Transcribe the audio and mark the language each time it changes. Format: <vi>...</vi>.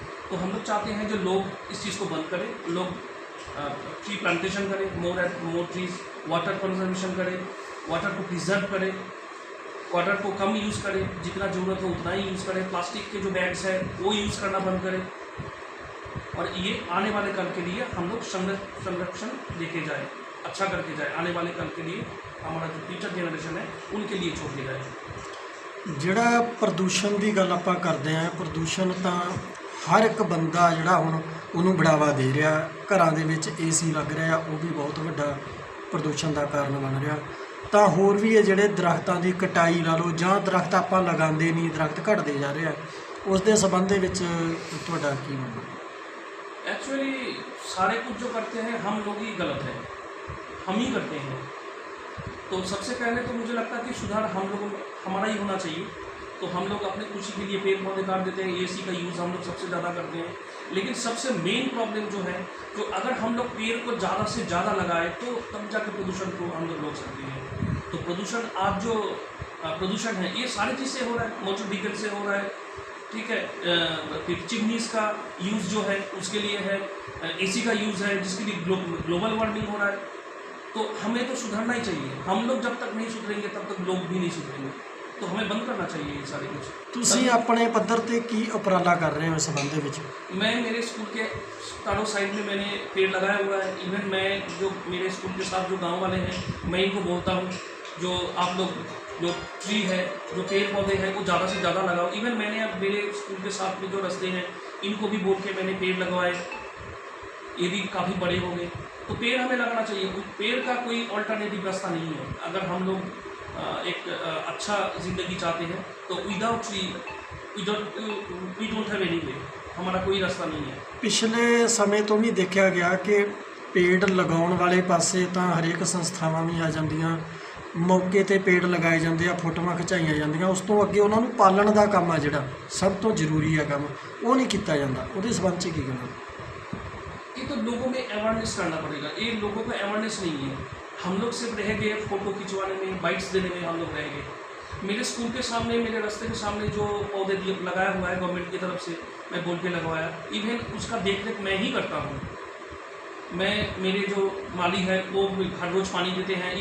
<hi>तो हम लोग चाहते हैं जो लोग इस चीज़ को बंद करें, लोग ट्री प्लांटेशन करें,</hi> <en>more trees,</en> <hi>वाटर कंजर्वेशन करें, वाटर को प्रिजर्व करें, वाटर को कम यूज़ करें, जितना ज़रूरत हो उतना ही यूज़ करें। प्लास्टिक के जो बैग्स हैं वो यूज़ करना बंद करें और ये आने वाले कल के लिए हम लोग संरक्षण लेके जाए, अच्छा करके जाए। आने वाले कल के लिए हमारा जो फ्यूचर जनरेशन है उनके लिए छोड़ के जाए।</hi> <pa>ਜਿਹੜਾ ਪ੍ਰਦੂਸ਼ਣ ਦੀ ਗੱਲ ਆਪਾਂ ਕਰਦੇ ਹਾਂ, ਪ੍ਰਦੂਸ਼ਣ ਤਾਂ ਹਰ ਇੱਕ ਬੰਦਾ ਜਿਹੜਾ ਹੁਣ ਉਹਨੂੰ ਬੜਾਵਾ ਦੇ ਰਿਹਾ। ਘਰਾਂ ਦੇ ਵਿੱਚ ਏਸੀ ਲੱਗ ਰਿਹਾ, ਉਹ ਵੀ ਬਹੁਤ ਵੱਡਾ ਪ੍ਰਦੂਸ਼ਣ ਦਾ ਕਾਰਨ ਬਣ ਰਿਹਾ। ਤਾਂ ਹੋਰ ਵੀ ਇਹ ਜਿਹੜੇ ਦਰਖਤਾਂ ਦੀ ਕਟਾਈ ਲਾ ਲਓ ਜਾਂ ਦਰਖਤ ਆਪਾਂ ਲਗਾਉਂਦੇ ਨਹੀਂ, ਦਰਖਤ ਘਟਦੇ ਜਾ ਰਹੇ ਆ, ਉਸ ਦੇ ਸੰਬੰਧ ਦੇ ਵਿੱਚ ਤੁਹਾਡਾ ਕੀ ਮੰਨਣਾ?</pa> <hi>एक्चुअली सारे कुछ जो करते हैं हम लोग ही गलत है, हम ही करते हैं। तो सबसे पहले तो मुझे लगता है कि सुधार हमारा ही होना चाहिए। तो हम लोग अपने खुशी के लिए पेड़ पौधे काट देते हैं, एसी का यूज़ हम लोग सबसे ज़्यादा करते हैं। लेकिन सबसे मेन प्रॉब्लम जो है, जो अगर हम लोग पेड़ को ज़्यादा से ज़्यादा लगाए तो तब जाकर प्रदूषण को हम लोग रोक सकते हैं। तो प्रदूषण आज जो प्रदूषण है ये सारी चीज़ से हो रहा है, मोटर व्हीकल से हो रहा है, ठीक है, फिर चिमनीज़ का यूज़ जो है उसके लिए है, एसी का यूज़ है जिसके लिए ग्लोबल वार्मिंग हो रहा है। तो हमें तो सुधरना ही चाहिए। हम लोग जब तक नहीं सुधरेंगे तब तक लोग भी नहीं सुधरेंगे। तो हमें बंद करना चाहिए ये सारे कुछ।</hi> <pa>ਤੁਸੀਂ ਆਪਣੇ ਪੱਧਰ ਤੇ ਕੀ ਉਪਰਾਲਾ ਕਰ ਰਹੇ ਹੋ ਇਸ ਸੰਬੰਧ ਦੇ ਵਿੱਚ?</pa> <hi>मैं मेरे स्कूल के चारों साइड में मैंने पेड़ लगाया हुआ है। इवन मैं जो मेरे स्कूल के साथ जो गांव वाले हैं मैं इनको बोलता हूँ जो आप लोग जो ट्री है, जो पेड़ पौधे हैं वो ज़्यादा से ज़्यादा लगाओ। इवन मैंने अब मेरे स्कूल के साथ में जो रास्ते हैं इनको भी बोल के मैंने पेड़ लगवाए, ये भी काफ़ी बड़े हो गए। तो पेड़ हमें लगाना चाहिए। पेड़ का कोई ऑल्टरनेटिव रास्ता नहीं है। अगर हम लोग एक अच्छा ज़िंदगी चाहते हैं तो</hi> <en>without tree we don't have any way,</en> <hi>हमारा कोई रास्ता नहीं है।</hi> <pa>ਪਿਛਲੇ ਸਮੇਂ ਤੋਂ ਵੀ ਦੇਖਿਆ ਗਿਆ ਕਿ ਪੇੜ ਲਗਾਉਣ ਵਾਲੇ ਪਾਸੇ ਤਾਂ ਹਰੇਕ ਸੰਸਥਾਵਾਂ ਵੀ ਆ ਜਾਂਦੀਆਂ, ਮੌਕੇ ਤੇ ਪੇੜ ਲਗਾਏ ਜਾਂਦੇ ਆ, ਫੋਟੋਆਂ ਖਿਚਾਈਆਂ ਜਾਂਦੀਆਂ। ਉਸ ਤੋਂ ਅੱਗੇ ਉਹਨਾਂ ਨੂੰ ਪਾਲਣ ਦਾ ਕੰਮ ਆ ਜਿਹੜਾ ਸਭ ਤੋਂ ਜ਼ਰੂਰੀ ਹੈ ਕੰਮ, ਉਹ ਨਹੀਂ ਕੀਤਾ ਜਾਂਦਾ। ਉਹਦੇ ਸੰਬੰਧ 'ਚ ਕੀ ਕਹਿਣਾ?</pa> <hi>ये तो लोगों में अवेयरनेस करना पड़ेगा। ये लोगों को अवेयरनेस नहीं है। हम लोग सिर्फ रह गए फ़ोटो खिंचवाने में, बाइट्स देने में हम लोग रह गए। मेरे स्कूल के सामने, मेरे रास्ते के सामने जो पौधे लगाया हुआ है गवर्नमेंट की तरफ से, मैं बोल के लगवाया। इवन उसका देख रेख मैं ही करता हूँ। मैं मेरे जो माली है वो हर रोज़ पानी देते हैं।</hi>